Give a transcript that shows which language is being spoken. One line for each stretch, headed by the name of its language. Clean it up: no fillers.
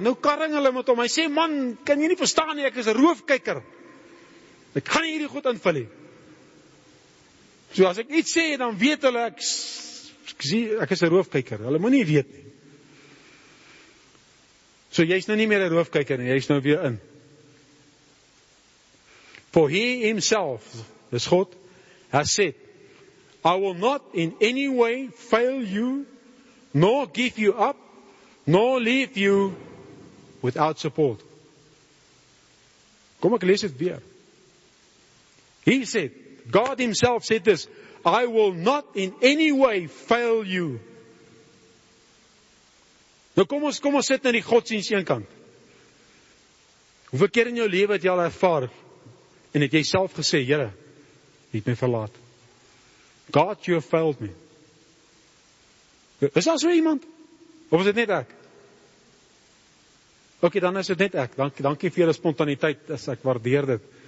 Afrikaans: Nou karring hulle met hom, hy sê, man, kan jy nie verstaan nie, ek is 'n roofkyker. Ek kan nie hierdie goed invul nie. So as ek iets sê, dan weet hulle, ek is 'n roofkyker. Hulle moet nie weet nie. So jy's nou nie meer 'n roofkyker nie, jy's nou weer in.
English: For he himself,
Afrikaans: dis God,
English: has said, I will not in any way fail you, nor give you up, nor leave you without support.
Afrikaans: Kom ek lees dit weer.
English: He said, God himself said this, I will not in any way fail you.
Afrikaans: Nou kom ons sit na die godsdiens een kant. Hoeveel keer in jou lewe het jy al ervaar, en het jy self gesê, Here, jy het my verlaat.
English: God, you have failed me.
Afrikaans: Is daar so iemand? Of is dit net ek? Ok, dan is dit net ek. Dankie vir julle spontaniteit, ek waardeer dit.